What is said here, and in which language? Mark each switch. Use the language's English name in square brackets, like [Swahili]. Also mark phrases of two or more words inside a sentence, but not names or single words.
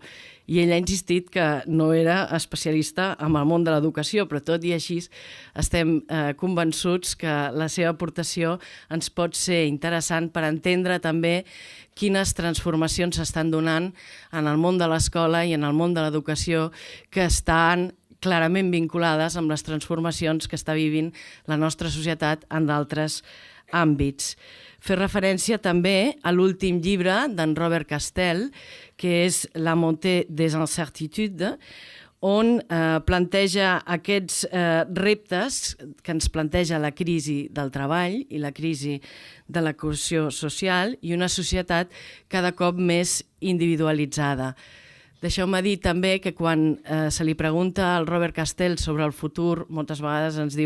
[Catalan] I ell ha insistit que no era especialista en el món de l'educació, però tot i així estem convençuts que la seva aportació ens pot ser interessant per entendre també quines transformacions s'estan donant en el món de l'escola i en el món de l'educació que estan clarament vinculades amb les transformacions que està vivint la nostra societat en d'altres àmbits. Fer referència també a l'últim llibre d'en Robert Castel, que és La montée des incertitudes, on planteja aquests reptes que ens planteja la crisi del treball i la crisi de la cohesió social i una societat cada cop més individualitzada. Deixeu-me dir també que quan se li pregunta al Robert Castel sobre el futur, moltes vegades ens diu